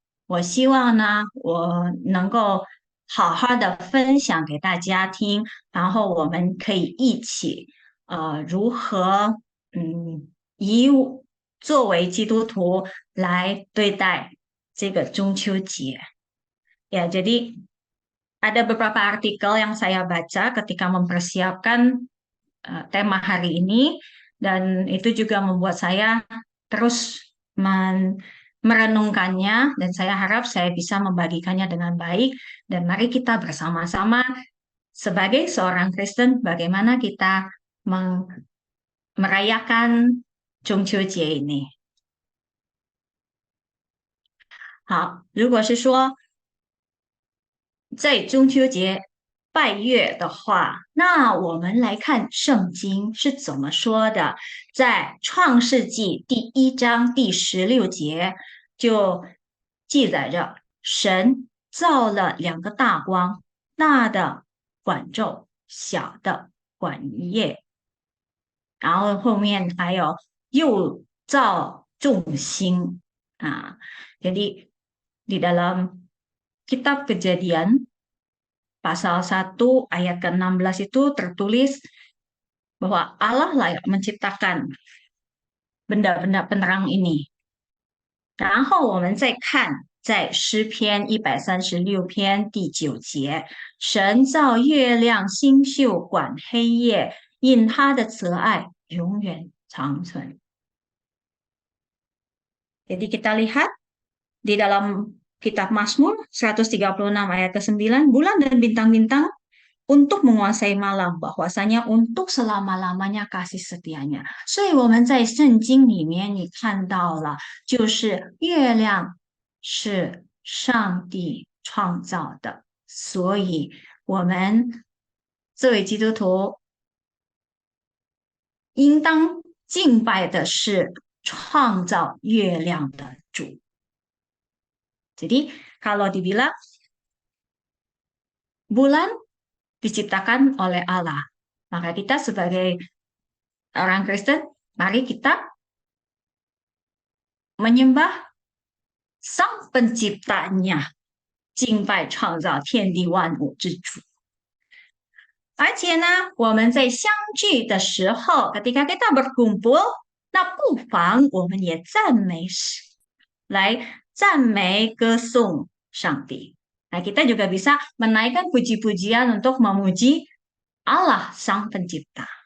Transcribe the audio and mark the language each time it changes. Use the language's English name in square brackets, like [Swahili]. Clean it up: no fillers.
[Chinese] 我希望呢，我能够好好的分享给大家听，然后我们可以一起如何以作为基督徒来对待这个中秋节。 [Indonesian] Ya, jadi ada beberapa artikel yang saya baca ketika mempersiapkan tema hari ini, dan itu juga membuat saya terus merenungkannya, dan saya harap saya bisa membagikannya dengan baik. Dan mari kita bersama-sama sebagai seorang Kristen, bagaimana kita merayakan 中秋节ini. [Chinese] 好，如果是说在中秋节拜月的话，那我们来看圣经是怎么说的。在创世纪第1章第16节就记载着，神造了2个大光，大的管昼，小的管夜。然后后面还有又造众星 [Indonesian] jadi di dalam kitab Kejadian pasal 1 ayat ke-16 itu tertulis bahwa Allah lah yang menciptakan benda-benda penerang ini. [Chinese] 然后我们再看在诗篇136篇第9节，神造月亮星宿管黑夜，因他的慈爱永远长存。 [Indonesian] Jadi kita lihat di dalam kitab Mazmur 136 ayat ke-9, bulan dan bintang-bintang untuk menguasai malam，bahwasanya untuk selama-lamanya kasih setianya。 [Chinese] 所以我们在圣经里面你看到了，就是月亮是上帝创造的，所以我们作为基督徒应当敬拜的是创造月亮的主。 [Indonesian] Jadi kalau dibilang bulan diciptakan oleh Allah, maka kita sebagai orang Kristen, mari kita menyembah Sang Penciptanya， [Chinese] 敬拜创造天地万物之主。而且呢，我们在相聚的时候， [Indonesian] ketika kita berkumpul， [Chinese] 那不妨我们也赞美来赞美歌颂上帝。 [Indonesian] Nah, kita juga bisa menaikkan puji-pujian untuk memuji Allah Sang Pencipta。